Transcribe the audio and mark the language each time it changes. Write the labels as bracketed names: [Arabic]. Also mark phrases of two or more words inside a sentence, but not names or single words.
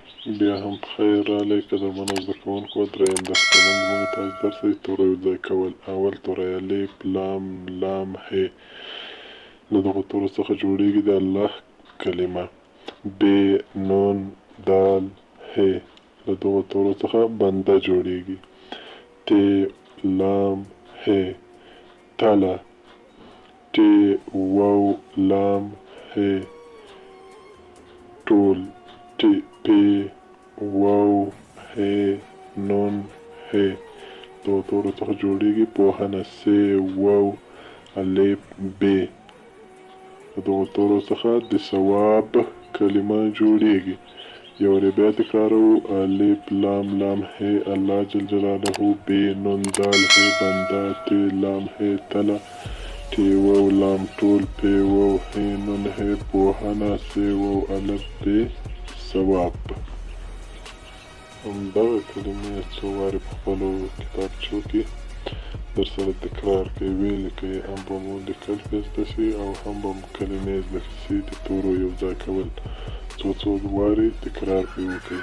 [Pashto] بیا هم پخیر راغلی که د منو زده کوونکو دریم درس کې نن زموږ تاسو درس دی توری یوځای کول. اول توری الف لام لام ه. له دغو تورو څخه جوړیږي د الله کلمه. ب نون دال ه. له دغو تورو څخه بنده جوړیږي. ت لام ه تله. ت واو لام ه ټول. ت پی واو ه نون ه. دغو تورو څخه جوړیږي پوهنه. س واو الف ب. د دغو تورو څخه د ثواب کلمه جوړیږي. یو ری بیا تکراروو. الف لام لام ه الله [Arabic] جل جلاله. [Pashto] ب نون دال ه بنده. ت لام ه تله. ت واو لام ټول. پ واو ه نون ه پوهنه. س واو الف ب ثواب. همدغه کلمې څو وارې په خپلو کتابچو کې در سره تکرار کوئ، ویې لیکئ، هم به مو لیکل پې زده شي او هم به مو کلمې زده شي. د تورو یو ځای کول څو وارې تکرار پې وکړئ.